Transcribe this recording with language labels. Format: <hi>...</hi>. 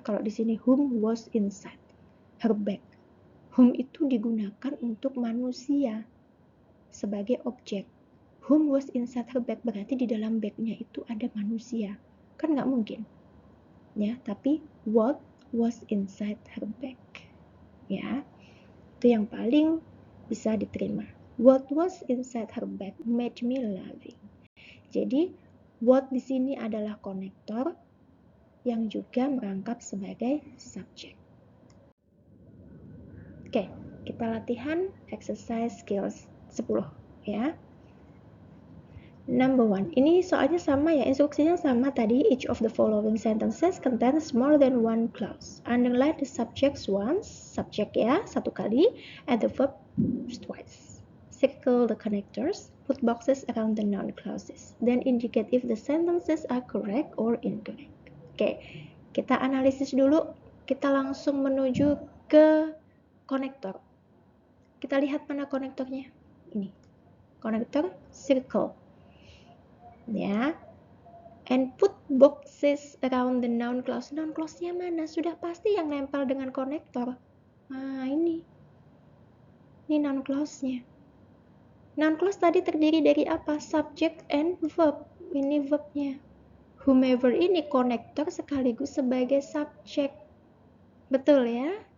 <id>Kalau di sini</id> <en>whom was inside her bag.</en> <id>Whom itu digunakan untuk manusia sebagai objek.</id> <en>Whom was inside her bag</en> <id>berarti di dalam bagnya itu ada manusia. Kan nggak mungkin. Ya, tapi</id> <en>what was inside her bag.</en> <id>Ya, itu yang paling bisa diterima.</id> <en>What was inside her bag made me laughing.</en> <id>Jadi, what di sini adalah konektor yang juga merangkap sebagai subjek. Oke, kita latihan exercise skills 10 ya. Number 1, ini soalnya sama ya, instruksinya sama tadi.</id> <en>Each of the following sentences contains more than one clause. Underline the subjects once,</en> <id>subjek ya, satu kali,</id> <en>and the verb twice. Circle the connectors, put boxes around the noun clauses, then indicate if the sentences are correct or incorrect.</en> <id>Oke, kita analisis dulu, kita langsung menuju ke konektor. Kita lihat mana konektornya, ini, konektor circle.</id> <en>Ya, and put boxes around the noun clause.</en> <id>Noun clause-nya mana? Sudah pasti yang nempel dengan konektor. Nah, ini noun clause-nya. Noun clause tadi terdiri dari apa?</id> <en>Subject and verb.</en> <id>Ini verb-nya. Whomever ini konektor sekaligus sebagai subjek. Betul ya?</id>